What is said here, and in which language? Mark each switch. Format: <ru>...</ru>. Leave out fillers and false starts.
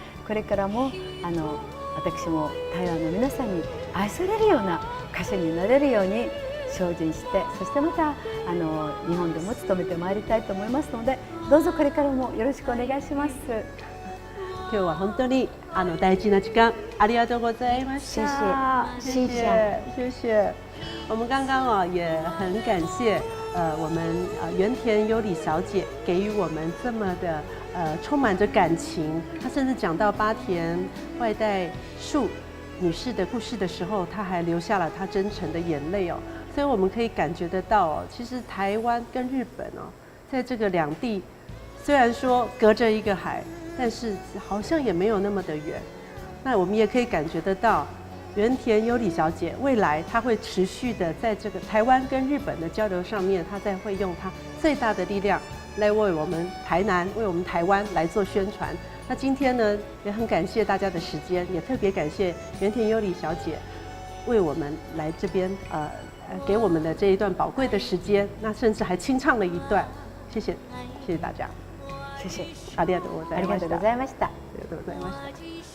<ja>これからも私も台湾の皆さんに愛されるような歌手になれるように精進して、そしてまた日本でも勤めてまいりたいと思いますので、どうぞこれからもよろしくお願いします。今日は本当に大事な時間ありがとうございました。</ja> <zh>谢谢，谢谢。我们刚刚也很感谢我们原田优里小姐给予我们这么的充满着感情。她甚至讲到八田外代树女士的故事的时候，她还流下了她真诚的眼泪哦。所以我们可以感觉得到哦，其实台湾跟日本哦，在这个两地虽然说隔着一个海，但是好像也没有那么的远。那我们也可以感觉得到，原田优里小姐未来她会持续的在这个台湾跟日本的交流上面，她再会用她最大的力量来为我们台南、为我们台湾来做宣传。那今天呢，也很感谢大家的时间，也特别感谢原田优里小姐为我们来这边给我们的这一段宝贵的时间，那甚至还清唱了一段，谢谢，谢谢大家。谢谢。</zh> <ja>ありがとうございました。ありがとうございました。ありがとうございました。</ja>